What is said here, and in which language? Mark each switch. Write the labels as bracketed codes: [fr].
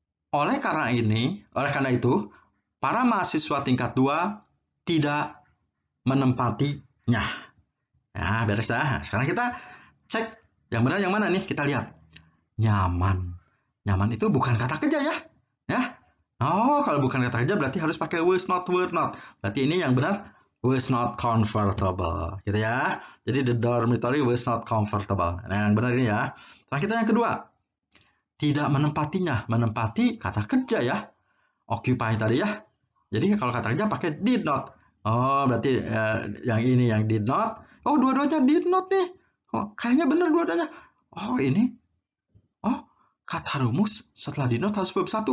[id] Oleh karena itu, para mahasiswa tingkat 2 tidak menempatinya. Nah, beres ya. Sekarang kita cek yang benar yang mana nih? Kita lihat. Nyaman. Nyaman itu bukan kata kerja ya. Ya. Oh, kalau bukan kata kerja berarti harus pakai [en] was not, were not. [id] Berarti ini yang benar [en] was not comfortable. [id] Gitu ya. Jadi [en] the dormitory was not comfortable. [id] Nah, yang benar ini ya. Sekarang kita yang kedua. Tidak menempatinya. Menempati kata kerja ya. occupy tadi ya. Jadi kalau kata kerja pakai did not. Oh, berarti yang ini yang [en] did not. [id] Oh, dua-duanya did not nih. Oh, kayaknya bener dua-duanya. Oh, ini. Oh, kata rumus setelah did not harus verb 1.